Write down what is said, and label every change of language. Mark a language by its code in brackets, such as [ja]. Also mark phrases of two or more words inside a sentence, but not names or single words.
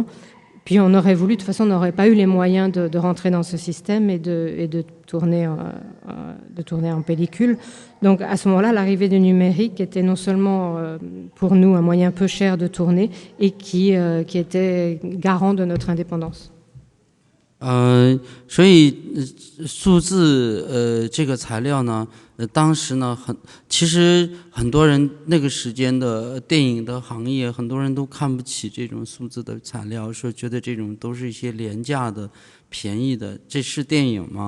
[fr] Puis on aurait voulu, de toute façon, on n'aurait pas eu les moyens de rentrer dans ce système et de tourner en pellicule. Donc à ce moment-là, l'arrivée du numérique était non seulement pour nous un moyen peu cher de tourner et qui était garant de notre indépendance. [zh] 所以数字这个材料呢，当时呢其实很多人那个时间的电影的行业，很多人都看不起这种数字的材料，说觉得这种都是一些廉价的、便宜的，这是电影吗？